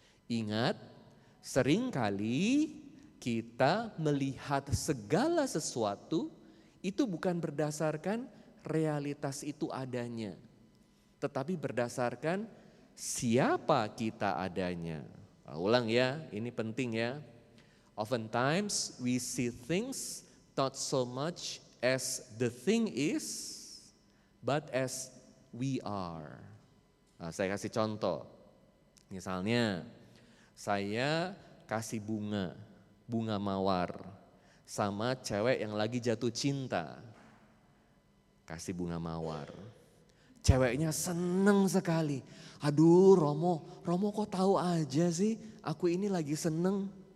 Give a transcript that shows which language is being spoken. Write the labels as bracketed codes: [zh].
[id] Ingat, seringkali kita melihat segala sesuatu itu bukan berdasarkan realitas itu adanya. Tetapi berdasarkan siapa kita adanya. Ulang ya, ini penting ya. [en] Oftentimes we see things not so much as the thing is, but as we are. [id] Nah, saya kasih contoh. Misalnya saya kasih bunga mawar sama cewek yang lagi jatuh cinta. Kasih bunga mawar. Ceweknya seneng sekali. Aduh Romo kok tahu aja sih aku ini lagi seneng.